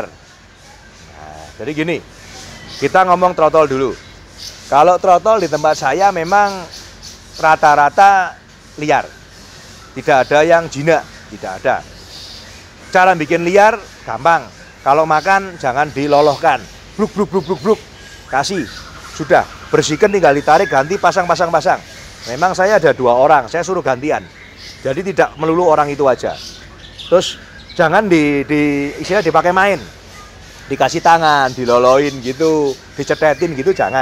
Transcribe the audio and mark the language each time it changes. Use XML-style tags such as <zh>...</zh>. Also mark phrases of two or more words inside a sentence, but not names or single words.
<id>Nah, jadi gini, kita ngomong trotol dulu. Kalau trotol di tempat saya memang rata-rata liar. Tidak ada yang jinak, tidak ada. Cara bikin liar gampang. Kalau makan jangan dilolohkan. Bruk bruk bruk bruk bruk. Kasih. Sudah, bersihkan tinggal ditarik, ganti, pasang. Memang saya ada 2 orang, saya suruh gantian. Jadi tidak melulu orang itu aja. Terus jangan istilahnya dipakai main. Dikasih tangan, diloloin gitu, dicetetin gitu jangan.</id>